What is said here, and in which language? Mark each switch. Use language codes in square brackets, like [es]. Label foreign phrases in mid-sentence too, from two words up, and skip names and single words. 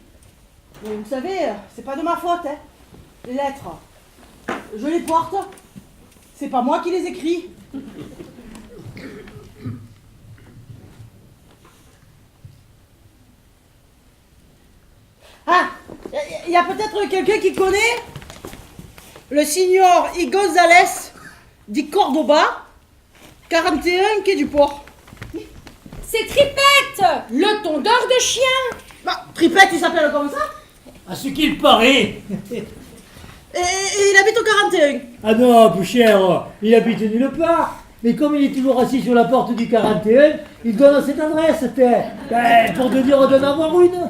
[fr] Mais vous savez, c'est pas de ma faute, hein. Les lettres, je les porte. C'est pas moi qui les écris. Ah, il y a peut-être quelqu'un qui connaît le signor I. Gonzalez di Cordoba, 41 quai du Port. C'est Tripette, le tondeur de chiens. Bah, Tripette, il s'appelle comme ça. À ce qu'il paraît. Et il habite au 41. Ah non, plus cher, il habite nulle part. Mais comme il est toujours assis sur la porte du 41, il donne cette adresse, ben, pour te dire d'en avoir une.